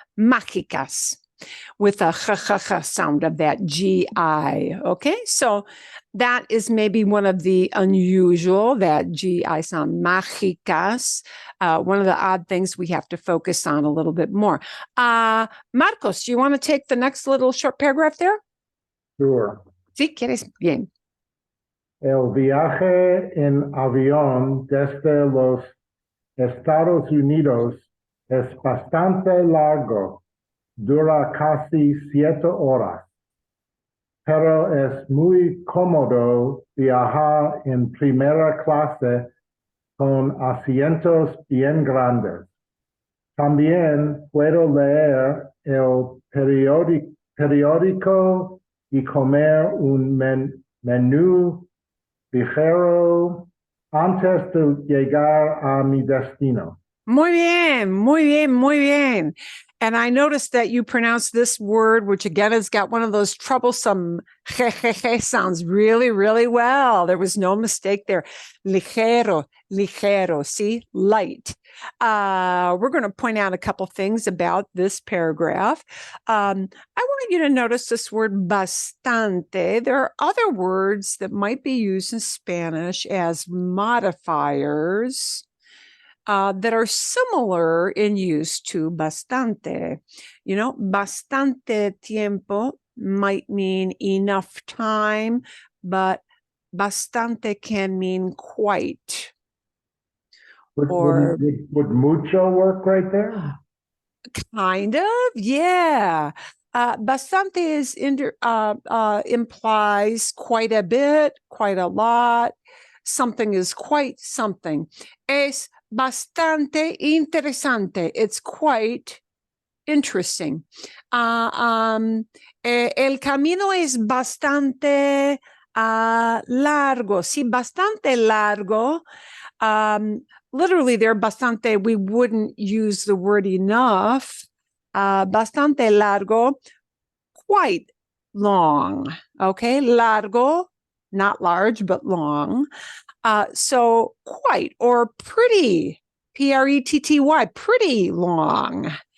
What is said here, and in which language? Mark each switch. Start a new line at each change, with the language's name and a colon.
English: Mágicas, with a ch sound of that GI, okay? So that is maybe one of the unusual, that GI sound, mágicas, one of the odd things we have to focus on a little bit more. Marcos, do you want to take the next little short paragraph there? Sure.
Spanish: Sí, quieres, bien. El viaje en avión desde los Estados Unidos es bastante largo. Dura casi 7 horas, pero es muy cómodo viajar en primera clase con asientos bien grandes. También puedo leer el periódico y comer un menú ligero antes de llegar a mi destino. Muy bien, muy bien, muy bien.
English: And I noticed that you pronounced this word, which again has got one of those troublesome sounds really, really well. There was no mistake there. Ligero, ligero, see, light. We're going to point out a couple things about this paragraph. I want you to notice this word bastante. There are other words that might be used in Spanish as modifiers that are similar in use to bastante. You know, bastante tiempo might mean enough time, but bastante can mean quite. Would mucho work right there? Kind of, yeah. Bastante is implies quite a bit, quite a lot. Something is quite something.
Spanish: Es bastante interesante.
English: It's quite interesting.
Spanish: El camino es bastante largo. Sí, bastante largo.
English: Literally there, bastante, we wouldn't use the word enough.
Spanish: Bastante largo,
English: quite long. Okay, largo, not large, but long. So quite or pretty, P-R-E-T-T-Y, pretty long.